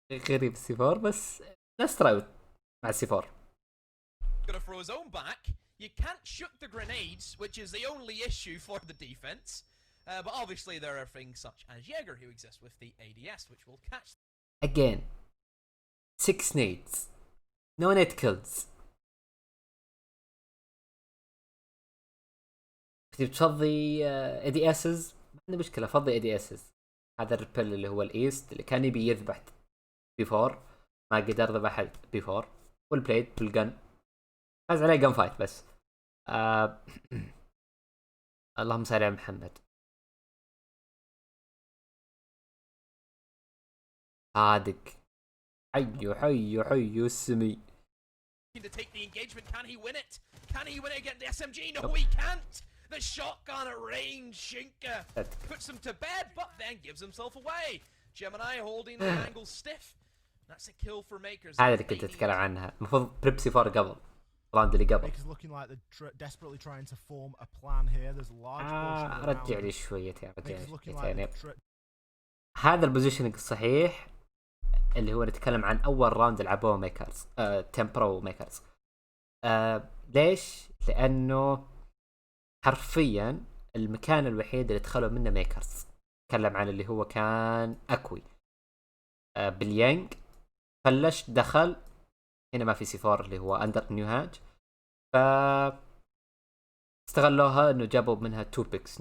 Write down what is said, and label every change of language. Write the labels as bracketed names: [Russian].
[Arabic] غريب السيفور، بس نفس رايوت مع السيفور. [English] Gonna throw his own back. You can't shoot the grenades, which is the only issue for the defense. But obviously there are things such as Jaeger who exist with the ADS, which will catch. Again 6 nades no net kills. [Arabic] تفضي اي دي اسز ما عندي مشكله، فضي اي دي اسز. هذا الريبل اللي هو الايست اللي كان يبي يذبح بي 4 ما قدر ذبح بي 4 والبليد بالجن فاز عليه جن فايت بس. اللهم صل على محمد. صادق حيو السمي. [English] To take the engagement, can he win it? Can he win it against the SMG? No, he can't. The shotgun at range, Shinka puts him to bed, but then gives himself away. Gemini holding the angle stiff. That's a kill for Makers. [Arabic] هذا اللي كنت اتكلم عنها. المفروض بريبسي فور قبل راوند اللي قبل. [English] Makers looking like they're desperately trying to form a plan here. There's a large portion of the round. [Arabic] رجع لي شويتين [English] Makers looking like [Arabic] هذا البوزيشننج الصحيح اللي هو نتكلم عن اول راوند لعبوه ميكرز تمبرا وميكرز. ليش؟ لانه حرفيا المكان الوحيد اللي دخلوا منه ميكرز تكلم عن اللي هو كان اقوى باليانج، فلش دخل هنا ما في سي4 اللي هو اندر نيوهاج، ف استغلوها انه جابوا منها 2 بيكس.